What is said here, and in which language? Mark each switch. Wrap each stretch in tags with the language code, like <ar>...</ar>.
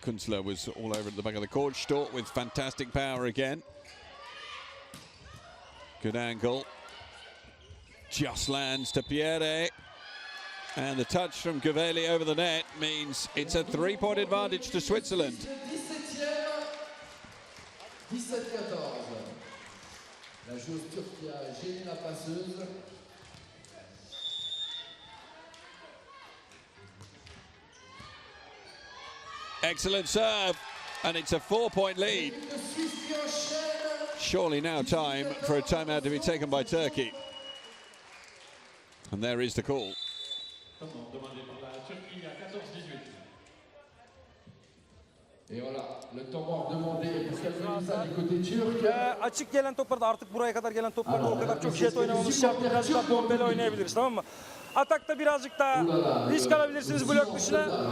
<en>Kunzler was all over at the back of the court. Stork with fantastic power again. Good angle. Just lands to Pierre. And the touch from Gaveli over the net means it's a 3-point advantage to Switzerland. 17-14.</en> <fr>La joueuse turque qui a gêné la passeuse.</fr> <en>Excellent serve, and it's a 4-point lead. Surely now time for a timeout to be taken by Turkey. And there is the call.</en> <fr>Et voilà, le temps mort demandé pour ça du côté turc.</fr> <tr>Açık gelen toplarda artık buraya kadar gelen toplarda o kadar çok jet oynamamız şart. Birazcık daha bombeli oynayabiliriz, tamam mı? Atakta birazcık daha risk alabilirsiniz blok dışına.</tr>